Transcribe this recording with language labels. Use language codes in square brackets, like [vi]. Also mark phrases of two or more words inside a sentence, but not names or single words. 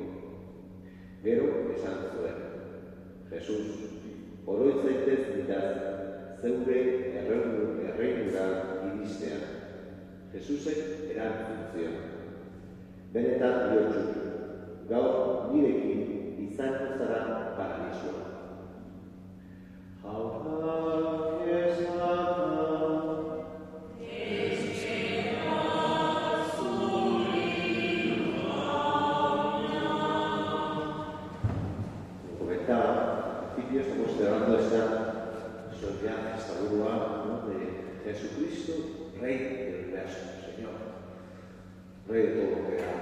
[eu] Gero esan zuen, Jesus, oroitzaitez ditaz zeure erreinura iristean. Jesusek erantzun zion. Benetan diotsut, gaur nirekin izango zara paradisua. Jaunak esana, [es] estamos celebrando esta solemnidad, esta burua de Jesucristo, Rey del universo, Señor, Rey de todo lo que hay.